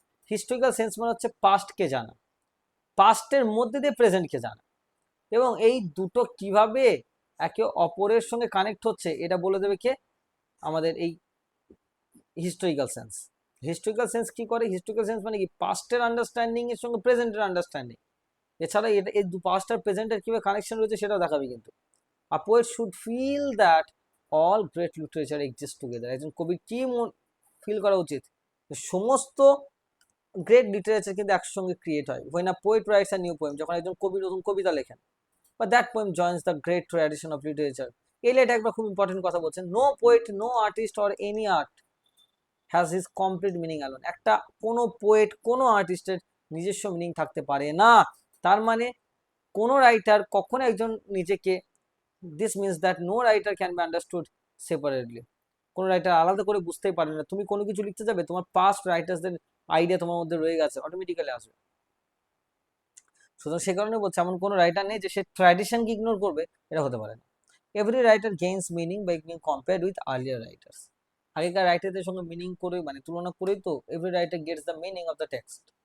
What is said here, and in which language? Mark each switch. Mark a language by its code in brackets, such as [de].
[bn] Historical sense মানে হচ্ছে পাস্টকে জানা, পাস্টের মধ্যে দিয়ে প্রেজেন্টকে জানা, এবং এই দুটো কিভাবে একে অপরের সঙ্গে কানেক্ট হচ্ছে এটা বলে দেবে কে? আমাদের এই হিস্টোরিক্যাল সেন্স। হিস্টোরিক্যাল সেন্স কি করে? হিস্টোরিক্যাল সেন্স মানে কি? পাস্টের আন্ডারস্ট্যান্ডিং এর সঙ্গে প্রেজেন্টের আন্ডারস্ট্যান্ডিং, এছাড়া এটা এই পাস্ট আর প্রেজেন্টের কিভাবে কানেকশন রয়েছে সেটাও দেখাবে কিন্তু। [en] A poet should feel that all great literature exists together. [bn] একজন কবি কি ফিল করা উচিত? সমস্ত গ্রেট লিটারেচার কিন্তু একসঙ্গে ক্রিয়েট হয়। [en] when a poet writes a new poem, [bn] যখন একজন কবি নতুন কবিতা লেখেন, [en] but that poem joins the great tradition of literature. [bn] Elliot একবার খুব ইম্পর্টেন্ট কথা বলছেন, [en] no poet, no artist or any art has his complete meaning alone. [bn] একটা কোনো পোয়েট, কোনো আর্টিস্টের নিজস্ব মিনিং থাকতে পারে না। তার মানে কোনো রাইটার কখনো একজন নিজেকে, [en] this means that no writer can be understood separately. [bn] কোনো রাইটার আলাদা করে বুঝতেই পারে না। তুমি কোনো কিছু লিখতে যাবে, তোমার পাস্ট রাইটার্সদের আইডিয়া তোমার মধ্যে রয়ে গেছে, অটোমেটিক্যালি আসবে। সুতরাং সে কারণে বলছে এমন কোনো রাইটার নেই যে সে ট্র্যাডিশনকে ইগনোর করবে, এটা হতে পারে না। [en] Every writer gains meaning by being compared with earlier writers. [bn] আগেকার রাইটারদের সঙ্গে মিনিং করে, মানে তুলনা করেই তো [en] Every writer gets the meaning of the text.